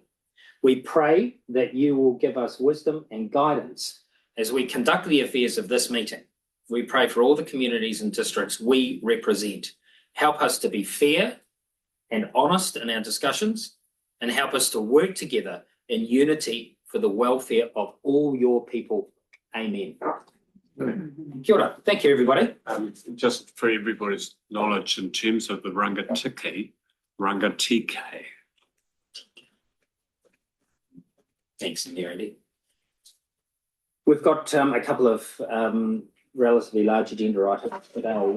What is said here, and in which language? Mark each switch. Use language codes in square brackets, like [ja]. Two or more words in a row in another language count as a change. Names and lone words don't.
[en] We pray that you will give us wisdom and guidance as we conduct the affairs of this meeting. We pray for all the communities and districts we represent. Help us to be fair and honest in our discussions, and help us to work together in unity for the welfare of all your people. [mi] Amen. Kia ora. [en] Thank you, everybody. Just for everybody's knowledge, in terms of the Rangitikei. Thanks, Andy. We've got a couple of relatively large agenda items today.